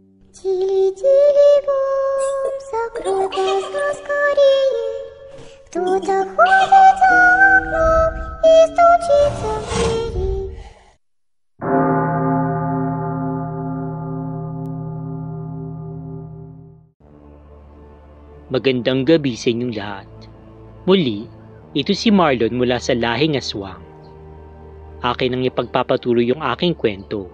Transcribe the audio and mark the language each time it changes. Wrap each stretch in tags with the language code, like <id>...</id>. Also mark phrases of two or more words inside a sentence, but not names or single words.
<ru>Тили-тили-бом, закрой глаза скорее. Кто-то ходит за окном и стучится в двери.</ru> <tl>Magandang gabi sa inyong lahat. Muli, ito si Marlon mula sa Lahing Aswang. Akin ang ipagpapatuloy yung aking kwento.</tl>